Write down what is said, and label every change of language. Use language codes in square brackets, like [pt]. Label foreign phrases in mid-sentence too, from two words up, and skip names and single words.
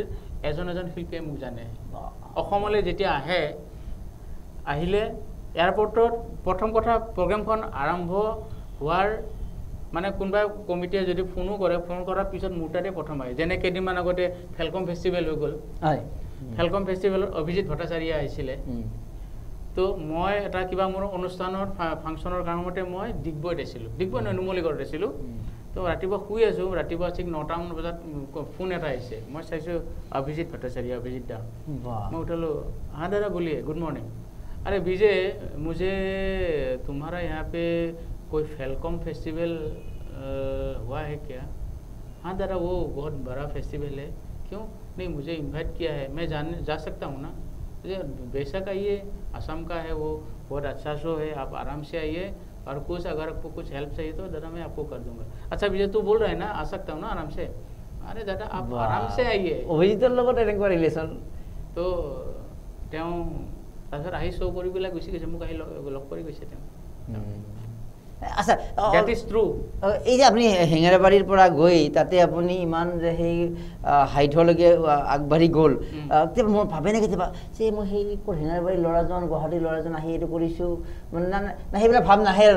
[as] এজন শিল্পীয়ে মোক জানে অসমলৈ যেতিয়া আহিলে এয়াৰপৰ্টত প্ৰথম কথা প্ৰগ্ৰেমখন আৰম্ভ হোৱাৰ মানে কোনোবাই কমিটিয়ে যদি ফোনো কৰে ফোন কৰাৰ পিছত মোৰ তাতে প্ৰথম আহে যেনে কেইদিনমান আগতে ফেলকম ফেষ্টিভেল হৈ গ'ল ফেলকম ফেষ্টিভেলত অভিজিত ভট্টাচাৰ্য আহিছিলে তো মই এটা কিবা মোৰ অনুষ্ঠানৰ ফাংচনৰ কাৰণমতে মই ডিগবৈত আছিলোঁ ডিগবৈ নহয় নুমলীগড়ত আছিলোঁ তো ৰাতিপুৱা শুই আছোঁ ৰাতিপুৱা ঠিক 9টামান বজাত ফোন এটা আহিছে মই চাইছোঁ অভিজিত ভট্টাচাৰ্য অভিজিত দা মই উঠালোঁ [hi] हाँ दादा बोलिए [en] good morning [hi] अरे विजय मुझे तुम्हारा यहाँ पे कोई फेलकॉम फेस्टिवल हुआ है क्या हाँ दादा वो बहुत बड़ा फेस्टिवल है क्यों नहीं मुझे इनवाइट किया है मैं जा सकता हूँ ना बेशक आइए असम का है वो बहुत अच्छा शो है आप आराम से आइए और कुछ अगर आपको कुछ हेल्प चाहिए तो दादा मैं आपको कर दूंगा अच्छा विजय तू बोल रहा है ना आ सकता हूँ ना आराम से अरे दादा आप आराम से आइए [as] অভিজিতৰ লগত এনেকুৱা ৰিলেশ্যন তো তেওঁ তাৰপিছত আহি শ্ব' কৰি পেলাই গুচি গৈছে মোক আহি লগ কৰি গৈছে তেওঁ আচ্ছা [en] That is true [as] এই যে আপুনি হেঙেৰাবাৰীৰ পৰা গৈ তাতে আপুনি ইমান যে সেই হাইটলৈকে আগবাঢ়ি গ'ল কেতিয়াবা মই ভাবে নে কেতিয়াবা যে মই সেই হেঙেৰাবাৰীৰ ল'ৰাজন গুৱাহাটীৰ ল'ৰাজন আহি এইটো কৰিছোঁ মানে না সেইবিলাক ভাৱ নাহে আৰু